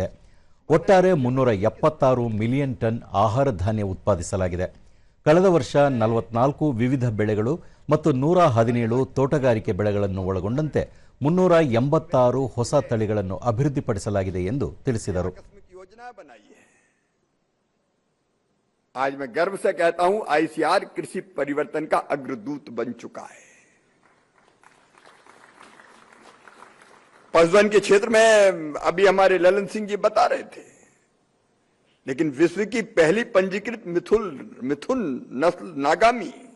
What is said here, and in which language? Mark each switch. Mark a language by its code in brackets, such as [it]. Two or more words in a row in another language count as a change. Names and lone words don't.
[kn] ಒಟ್ಟಾರೆ 376 ಮಿಲಿಯನ್ ಟನ್ ಆಹಾರ ಧಾನ್ಯ ಉತ್ಪಾದಿಸಲಾಗಿದೆ. ಕಳೆದ ವರ್ಷ 44 ವಿವಿಧ ಬೆಳೆಗಳು ಮತ್ತು 117 ತೋಟಗಾರಿಕೆ ಬೆಳೆಗಳನ್ನು ಒಳಗೊಂಡಂತೆ 386 ಹೊಸ ತಳಿಗಳನ್ನು ಅಭಿವೃದ್ಧಿಪಡಿಸಲಾಗಿದೆ ಎಂದು ತಿಳಿಸಿದರು. [hi] आज मैं गर्व से कहता हूं आईसीआर कृषि परिवर्तन का अग्रदूत बन चुका है. पशुधन के क्षेत्र में अभी हमारे ललन सिंह जी बता रहे थे, लेकिन विश्व की पहली पंजीकृत मिथुन नस्ल नागामी,